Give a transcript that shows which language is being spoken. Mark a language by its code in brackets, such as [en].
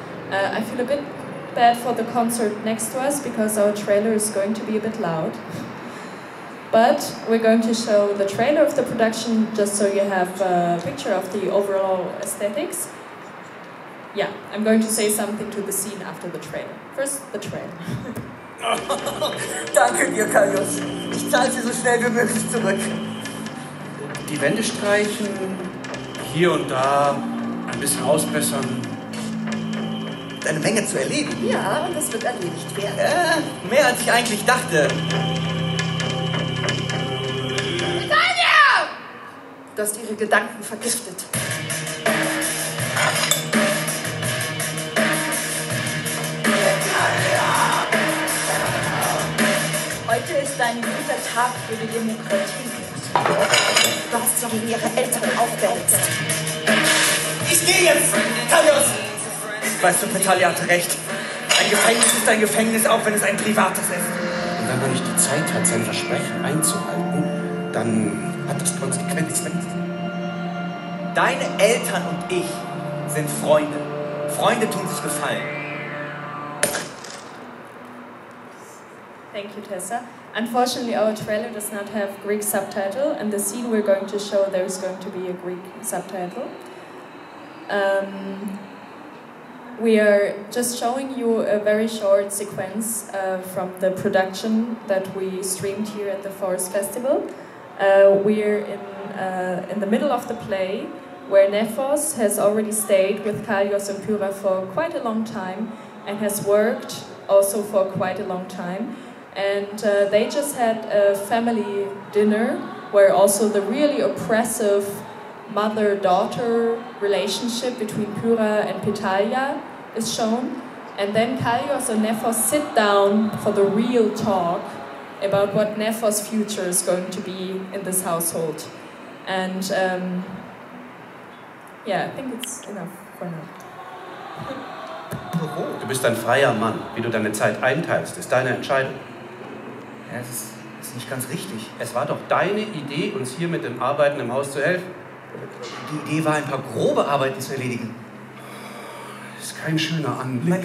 [en] I feel a bit bad for the concert next to us because our trailer is going to be a bit loud. But we're going to show the trailer of the production just so you have a picture of the overall aesthetics. Yeah, I'm going to say something to the scene after the trailer. First, the trailer. [de] Danke dir, Kaios. Ich zahle sie so schnell wie möglich zurück. Die Wände streichen, hier und da ein bisschen ausbessern. Eine Menge zu erledigen. Ja, und das wird erledigt werden. Mehr als ich eigentlich dachte. Du hast ihre Gedanken vergiftet. ist ein guter Tag für die Demokratie. Du hast sie gegen ihre Eltern aufgewälzt. Ich gehe jetzt! Kaios! Weißt du, Petalia hatte recht. Ein Gefängnis ist ein Gefängnis, auch wenn es ein privates ist. Und wenn man nicht die Zeit hat, sein Versprechen einzuhalten, dann hat das Konsequenzen. Deine Eltern und ich sind Freunde. Freunde tun sich Gefallen. [en] Thank you, Tessa. Unfortunately, our trailer does not have Greek subtitle, and the scene we're going to show, there's going to be a Greek subtitle. We are just showing you a very short sequence from the production that we streamed here at the Forest Festival. We're in the middle of the play, where MYTHOS has already stayed with Kallios and Pyrrha for quite a long time, and has worked also for quite a long time. And they just had a family dinner, where also the really oppressive mother-daughter relationship between Pyrrha and Petalia is shown. And then Kallios and MYTHOS sit down for the real talk about what MYTHOS' future is going to be in this household. And yeah, I think it's enough for now. [de] Du bist ein freier Mann. Wie du deine Zeit einteilst, ist deine Entscheidung. Ja, das ist nicht ganz richtig. Es war doch deine Idee, uns hier mit dem Arbeiten im Haus zu helfen. Die Idee war, ein paar grobe Arbeiten zu erledigen. Das ist kein schöner Anblick.